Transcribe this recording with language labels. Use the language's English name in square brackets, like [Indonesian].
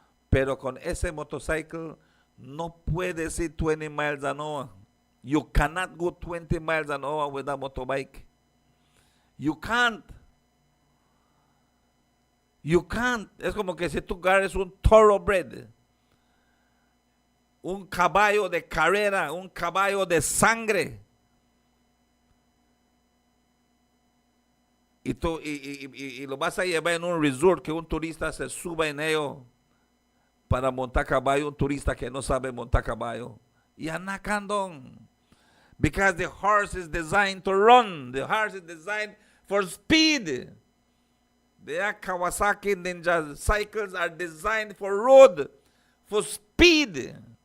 [Spanish] Pero con ese motorcycle no puedes ir 20 [English] miles an hour. You cannot go 20 miles an hour with that motorbike. You can't. You can't. [Spanish] Es como que si tú agarres un thoroughbred, un caballo de carrera, un caballo de sangre, y lo vas a llevar en un resort que un turista se suba en ello para montar caballo, un turista que no sabe montar caballo. Y anacandón. [English] Because the horse is designed to run. The horse is designed for speed. The Kawasaki Ninja cycles are designed for road, for speed.